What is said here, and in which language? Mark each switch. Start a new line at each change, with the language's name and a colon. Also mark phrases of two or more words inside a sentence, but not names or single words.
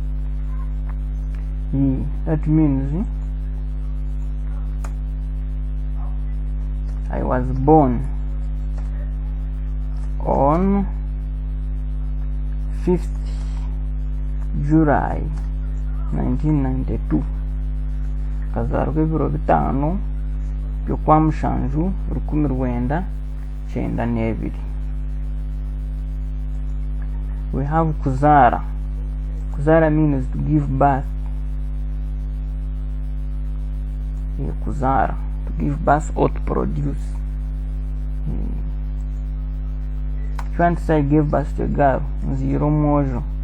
English: That means I was born on 5th July 1992.
Nyankole: Kazarwa ebiro bitano byo kwa mushanju 1992.
English: We have kuzara. Kuzara means to give birth. Kuzara, to give birth or to produce. If you want to say I gave birth to a girl, zero mojo.